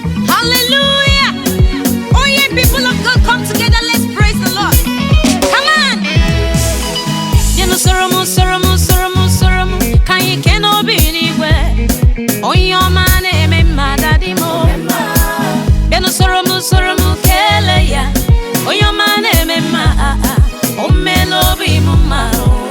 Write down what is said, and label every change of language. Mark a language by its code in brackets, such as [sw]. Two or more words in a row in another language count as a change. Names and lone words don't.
[en] Hallelujah! Oh, yeah, people of God, come together, let's praise the Lord. Come on! [ig] Bịanụ soro m, soro m, soro m, soro m, ka anyị kee n'obi n'igwe. Onye ọma na-eme mma, daddy m. Bịanụ soro m, soro m, kelee ya. Onye ọma na-eme mma, ah, ah, o meela obi m mma, oh.